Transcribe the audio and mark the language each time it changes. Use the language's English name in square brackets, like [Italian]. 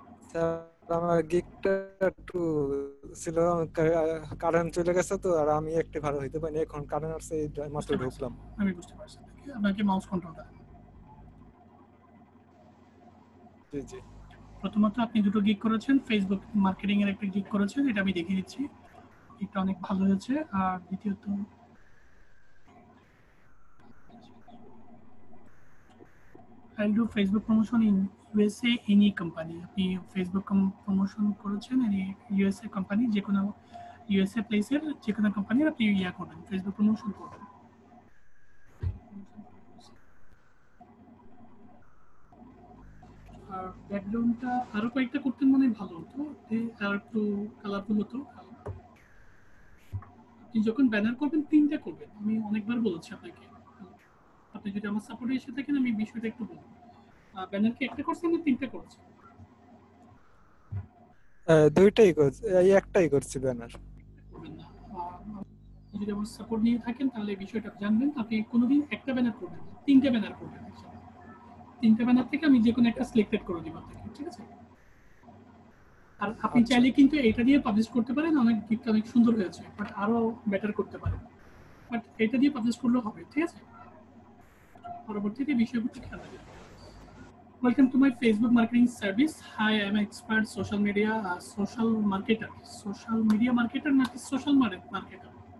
[Bangla] Sir আমার গিগটা একটু ছিল, কারেন্ট চলে গেছে তো, আর আমি একটু ভালো হইতে পারিনি, এখন কারেন্ট আসছে এই মাত্র ঢুকলাম। আমি বুঝতে পারছি, আপনাকে মাউস কন্ট্রোলটা দেন। জি জি। প্রথমত আপনি দুটো গিগ করেছেন, ফেসবুক মার্কেটিং এর একটা গিগ করেছেন, এটা আমি দেখিয়ে দিচ্ছি, এটা অনেক ভালো হয়েছে। আর দ্বিতীয়ত [English] I'll do Facebook promotion in USA any company. [Bangla] আপনি ফেসবুক প্রমোশন করেছেন ইউএসএ কোম্পানি, যে কোনো ইউএসএ প্লেসের যে কোনো কোম্পানির আপনি ইয়া করবেন, ফেসবুক প্রমোশন করবেন। আর ব্যাকগ্রাউন্ডটা আরো কয়েকটা করতেন মানে ভালো হতো, আর একটু কালারফুল হতো। আপনি যখন ব্যানার করবেন 3টা করবেন, আমি অনেকবার বলেছি আপনাকে। আপনি যদি আমার সাপোর্টে এসে থাকেন আমি বিষয়টা একটু বলবো। ব্যানার কি একটা করছেন না 3টা করছেন? দুইটাই করছি, এই একটাই করছি ব্যানার। করবেন না। যদি আমার সাপোর্ট নিয়ে থাকেন তাহলে বিষয়টা জানবেন, আপনি কোনোদিন একটা ব্যানার করবেন না, 3টে ব্যানার করবেন। 3টে ব্যানার থেকে আমি যে কোনো একটা সিলেক্টেড করে দিব আপনাকে, ঠিক আছে? আর আপনি চাইলে কিন্তু এটা দিয়ে পাবলিশ করতে পারেন, অনেক গিগটা অনেক সুন্দর হয়েছে, বাট আরো বেটার করতে পারেন, বাট এটা দিয়ে পাবলিশ করলেও হবে, ঠিক আছে? পরবর্তীতে বিষয়গুলো খেয়াল রাখবেন। [English] Welcome to my Facebook marketing service. Hi, I'm an expert social media marketer. Social media marketer, not social marketer.